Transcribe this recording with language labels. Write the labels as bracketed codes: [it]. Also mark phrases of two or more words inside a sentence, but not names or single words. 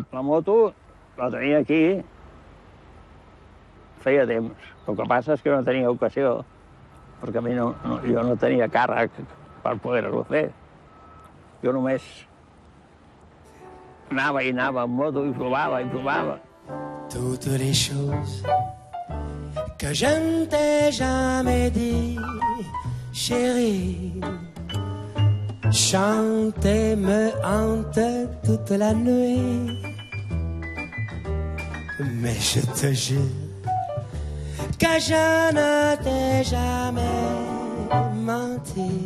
[ca] La moto la tenia aquí feia temps. El que passa és que no tenia ocasió, perquè a mi jo no tenia càrrec per poder-ho fer. Jo només anava amb moto i provava. [fr] Toutes les choses que je ne t'ai jamais dit, chérie, chante et me hante toute la nuit. Mais je te jure que je ne t'ai jamais menti.